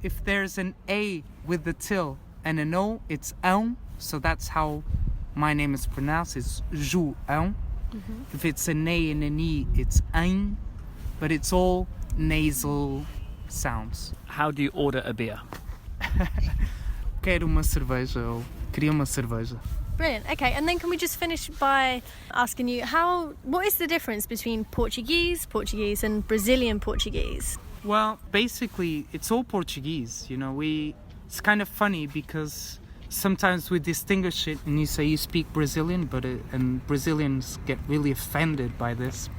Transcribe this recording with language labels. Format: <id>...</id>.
<en>If there's an A with the till and an O, it's ão. So that's how my name is pronounced. It's João. If it's an A and an E, it's ein. But it's all nasal sounds. How do you order a beer?</en> <pt>Quero uma cerveja ou queria uma cerveja.</pt> <en>Brilliant. Okay, and then can we just finish by asking you what is the difference between Portuguese and Brazilian Portuguese? Well, basically, it's all Portuguese. It's kind of funny because sometimes we distinguish it, and you say you speak Brazilian, and Brazilians get really offended by this.</en>